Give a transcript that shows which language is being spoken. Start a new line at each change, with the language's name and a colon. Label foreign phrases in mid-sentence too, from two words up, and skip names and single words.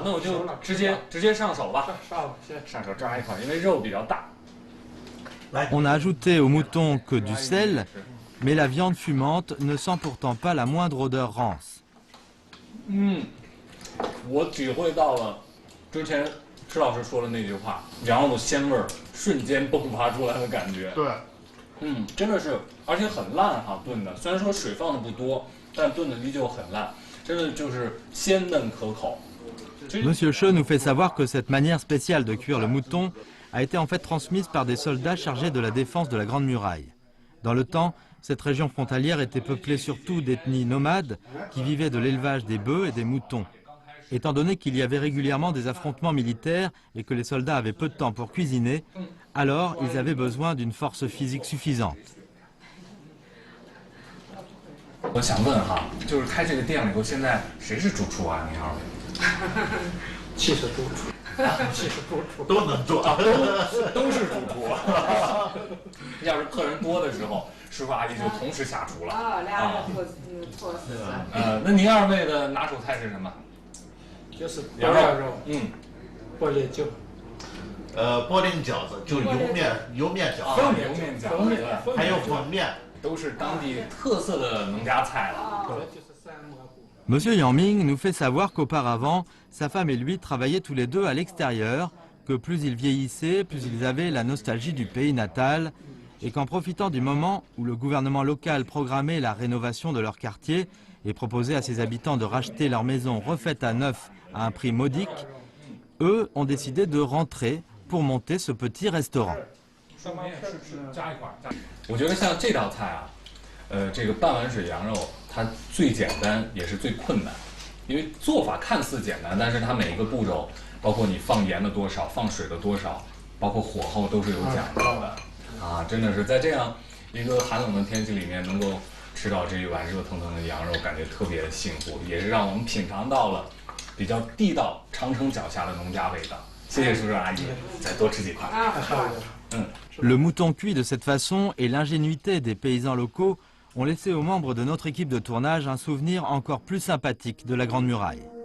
Chinese: 那我就直接上手吧，上手抓一口，因为肉比较大。
French: On n'a ajouté au mouton que du sel, mais la viande fumante ne sent pourtant pas la moindre odeur rance.
Chinese: 我体会到了之前施老师说的那句话，羊肉的鲜味儿瞬间迸发出来的感觉。对，真的是，而且很烂哈炖的，虽然说水放的不多，但炖的依旧很烂，真的就是鲜嫩可口。
French: Monsieur Che nous fait savoir que cette manière spéciale de cuire le mouton a été en fait transmise par des soldats chargés de la défense de la Grande Muraille. Dans le temps, cette région frontalière était peuplée surtout d'ethnies nomades qui vivaient de l'élevage des bœufs et des moutons. Étant donné qu'il y avait régulièrement des affrontements militaires et que les soldats avaient peu de temps pour cuisiner, alors ils avaient besoin d'une force physique suffisante.
Chinese: 我想问哈，就是开这个店里头，现在谁是主厨啊？你好。 70主厨，70主厨都能做，都是主厨。要是客人多的时候，师傅阿姨就同时下厨了。 2个错事。那您2位的拿手菜是什么？就是羊肉，玻璃饺。玻璃饺子就油面饺子，油面饺子，还有粉面，都是当地特色的农家菜了。
French: Monsieur Yangming nous fait savoir qu'auparavant, sa femme et lui travaillaient tous les deux à l'extérieur, que plus ils vieillissaient, plus ils avaient la nostalgie du pays natal, et qu'en profitant du moment où le gouvernement local programmait la rénovation de leur quartier et proposait à ses habitants de racheter leur maison refaite à neuf à un prix modique, eux ont décidé de rentrer pour monter ce petit restaurant.
Chinese: 我觉得像这道菜啊，这个半碗水羊肉，它最简单也是最困难，因为做法看似简单，但是它每一个步骤，包括你放盐的多少，放水的多少，包括火候都是有讲究的啊！真的是在这样一个寒冷的天气里面，能够吃到这一碗热腾腾的羊肉，感觉特别的幸福，也是让我们品尝到了比较地道长城脚下的农家味道。谢谢叔叔阿姨，再多吃几块。
French: Le mouton cuit de cette façon et l'ingénuité des paysans locaux ont laissé aux membres de notre équipe de tournage un souvenir encore plus sympathique de la Grande Muraille.